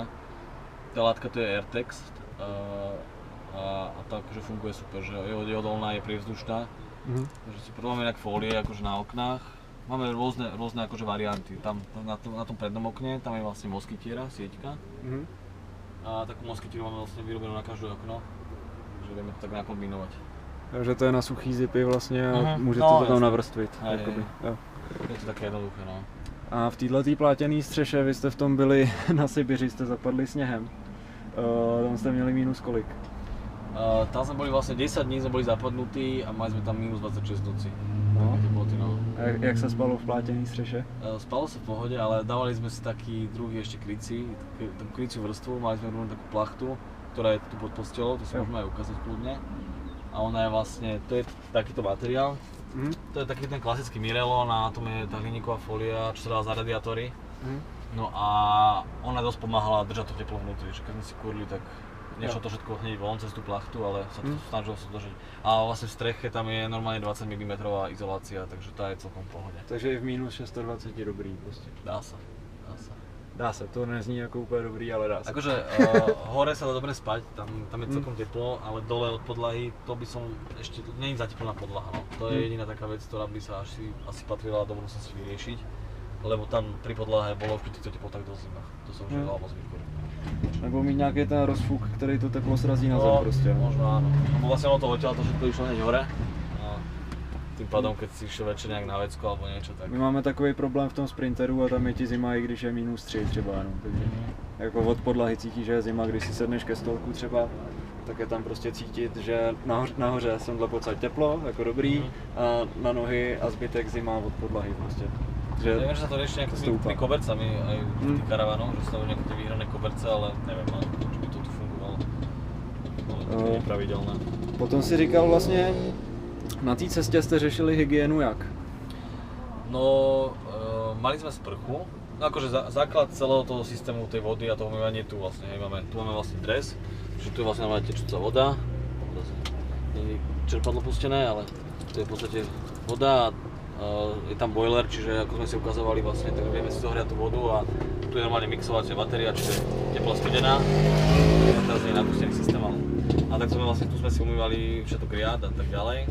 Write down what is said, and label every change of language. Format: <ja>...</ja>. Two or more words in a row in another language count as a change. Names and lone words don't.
<sk>Tá látka to je Airtex a tá akože funguje super, že je odolná, je prievzdušná. Takže si máme inak fólie akože na oknách. Máme rôzne akože varianty. Tam na tom prednom okne, tam je vlastne moskytiera, sieťka. A takú moskytieru máme vlastne vyrobenú na každé okno, že vieme to tak nakombinovať.</sk> <cs>Takže to je na suchý zipy vlastně a můžete to tam navrstvit. Jo.</cs> <sk>Je to také jednoduché, no.</sk> <cs>A v této plátěné střeše, vy jste v tom byli na Sibiři, jste zapadli sněhem. Tam jste měli minus kolik?</cs> <sk>Tam sme boli vlastne 10 dní, sme boli zapadnutí a mali sme tam minus 26 noci. No. No.</sk> <cs>A jak se spalo v plátěné střeše?</cs> <sk>Spalo sa v pohode, ale dávali sme si taký druhý ešte krycí, takú kryciu vrstvu, mali sme rovnú takú plachtu, ktorá je tu pod postelou, to si môžeme aj ukázať kľudne. A ona je vlastne, to je takýto materiál, to je taký ten klasický Mirelon a na tom je tá hliníková fólia, čo sa dá za radiátory. No a ona dosť pomáhala držať to teplo vnútri, že keď sme si kurili, tak nešlo to všetko hneď von cez tú plachtu, ale sa to snažilo sa držať. A vlastne v streche tam je normálne 20 mm izolácia, takže tá je celkom v pohode.</sk> <cs>Takže i v minus 620 dobrý prostě.</cs> <sk>Dá sa.</sk> <cs>Dá se, to nezní jako úplně dobrý, ale dá se.</cs> <sk>Akože hore sa dá dobre spať, tam je celkom teplo, ale dole od podlahy to by som ešte, nie je zateplná podlaha, no. To je jediná taká vec, ktorá by sa asi patrila do budúcnosti vyriešiť, lebo tam pri podlahe bolo vždy týchto teplotách do zima, to sa už nedalo moc vytvoriť.</sk> <cs>Nebo mít nějaký ten rozfuk, který to teplo srazí na zem prostě.</cs> <sk>Možno áno, lebo vlastne ono to odtiaľ to všetko išlo hneď hore. Tým pádom, keď si išiel večer nejak na vecku alebo niečo tak.</sk> <cs>My máme takový problém v tom Sprinteru a tam je ti zima, i když je minus 3 třeba, no. Takže jako od podlahy cítíš, že je zima, když si sedneš ke stolku třeba, tak je tam prostě cítit, že nahoře semhle pocať teplo, jako dobrý, a na nohy a zbytek zima od podlahy prostě.</cs> <sk>Že ja viem, že sa to rieši nejak s tými kobercami aj v tých karavanoch, že sú tam nejaké tie výhrané koberce, ale neviem, či by to tu fungovalo. To je nepravidelné.</sk> <cs>Potom si říkal vlastně, na té cestě jste řešili hygienu jak?</cs> <sk>No, mali sme sprchu, no akože základ celého toho systému tej vody a toho umývania tu vlastne, tu máme vlastne dres, že tu je vlastne normálne tečúca voda, nie je čerpadlo pustené, ale to je v podstate voda a je tam boiler, čiže ako sme si ukazovali vlastne, tak vieme si zohriať tú vodu a tu je normálne mixovacia batéria, čiže teplá studená, teraz nie je napustený systém, a tak sme vlastne, tu sme si umývali všetok riad a tak ďalej.</sk>